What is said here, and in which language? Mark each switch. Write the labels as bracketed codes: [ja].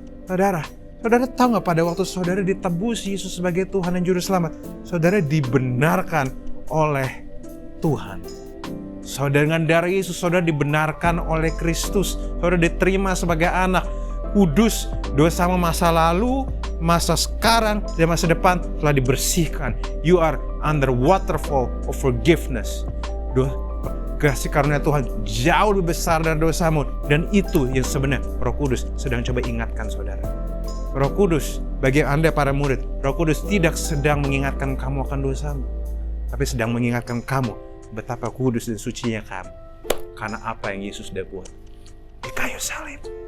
[id] Saudara tahu gak pada waktu saudara ditebus Yesus sebagai Tuhan dan Juru Selamat, saudara dibenarkan oleh Tuhan. Saudara dengan darah Yesus, saudara dibenarkan oleh Kristus. Saudara diterima sebagai anak. Kudus, dosa masa lalu, masa sekarang, dan masa depan telah dibersihkan. [en] You are under waterfall of forgiveness. [id] Kasih karunia Tuhan jauh lebih besar dari dosamu. Dan itu yang sebenarnya Roh Kudus sedang coba ingatkan saudara. Roh Kudus, bagi Anda para murid, Roh Kudus tidak sedang mengingatkan kamu akan dosamu, tapi sedang mengingatkan kamu betapa kudus dan sucinya kamu karena apa yang Yesus sudah buat di kayu salib.